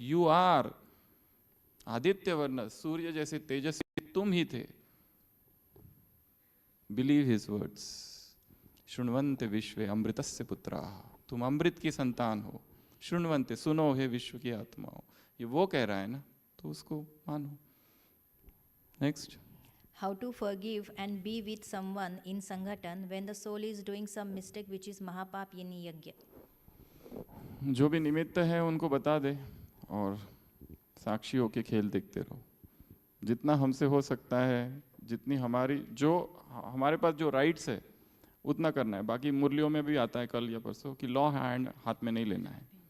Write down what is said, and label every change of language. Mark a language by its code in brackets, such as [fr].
[en] you are [hi] Aditya वर्ण, सूर्य जैसे तेजस्वी तुम ही थे। [en] believe his words, [sa] शृण्वन्ते विश्वे अमृतस्य पुत्राः, [hi] तुम अमृत की संतान हो। शृण्वन्ते, सुनो हे विश्व की आत्माओं, ये वो कह रहा है ना, तो उसको मानो। [en] Next. How to forgive and be with someone in Sanghatan when the soul is doing some mistake which is Mahapap yani yajna? [hi] जो भी निमित्त है उनको बता दे और साक्षी होके खेल देखते रहो। जितना हमसे हो सकता है, जितनी हमारी, जो हमारे पास जो राइट्स है उतना करना है। बाकी मुरलियों में भी आता है कल या परसों कि लॉ हैंड हाथ में नहीं लेना है।